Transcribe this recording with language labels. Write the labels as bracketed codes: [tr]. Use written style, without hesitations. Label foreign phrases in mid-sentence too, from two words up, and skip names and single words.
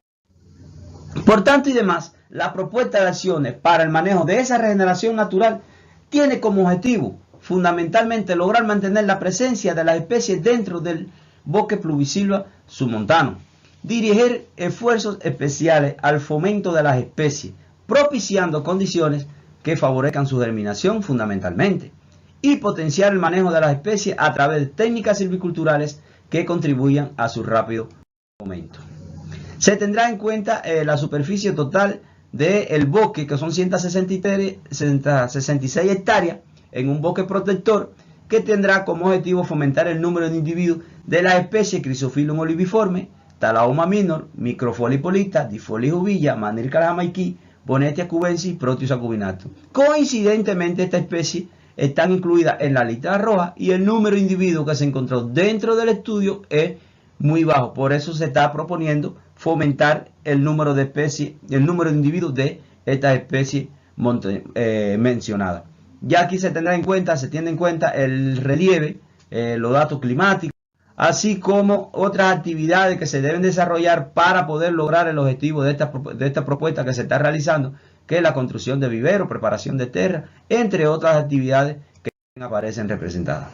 [es] Por tanto y demás, la propuesta de acciones para el manejo de esa regeneración natural tiene como objetivo fundamentalmente lograr mantener la presencia de las especies dentro del bosque pluvisilva submontano, dirigir esfuerzos especiales al fomento de las especies, propiciando condiciones que favorezcan su germinación fundamentalmente, y potenciar el manejo de las especies a través de técnicas silviculturales que contribuyan a su rápido aumento. Se tendrá en cuenta la superficie total del bosque, que son 166 hectáreas, en un bosque protector que tendrá como objetivo fomentar el número de individuos de las especies Chrysophyllum oliviforme, Talaoma minor, Microfolia hipolita, Difolia juvilla, Manilca jamaiquí, Bonetia cubensis, Proteus acubinatus. Coincidentemente, estas especies están incluidas en la lista roja y el número de individuos que se encontró dentro del estudio es muy bajo. Por eso se está proponiendo fomentar el número de especies, el número de individuos de estas especies mencionadas. Ya aquí se tiene en cuenta el relieve, los datos climáticos, así como otras actividades que se deben desarrollar para poder lograr el objetivo de esta propuesta que se está realizando, que es la construcción de viveros, preparación de tierra, entre otras actividades que aparecen representadas.